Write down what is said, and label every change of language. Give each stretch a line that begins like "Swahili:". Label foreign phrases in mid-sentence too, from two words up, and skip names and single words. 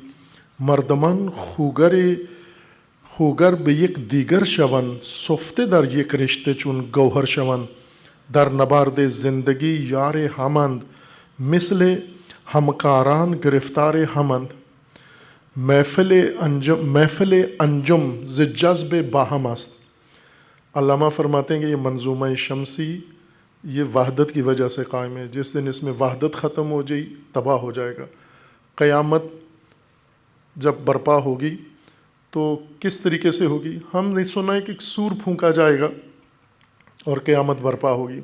Persian: مردمان خوگر به یک دیگر شوند، سفته در یک رشته چون گوهر شوند. در نبرد زندگی یار همند، مثل همکاران گرفتار همند. محفل انجم ز جذب باہم است.
Urdu: علامہ فرماتے ہیں کہ یہ منظومہ شمسی یہ وحدت کی وجہ سے قائم ہے. جس دن اس میں وحدت ختم ہو جائے تباہ ہو جائے گا. قیامت جب برپا ہوگی تو کس طریقے سے ہوگی؟ ہم نے سنا ہے کہ سور پھونکا جائے گا اور قیامت برپا ہوگی.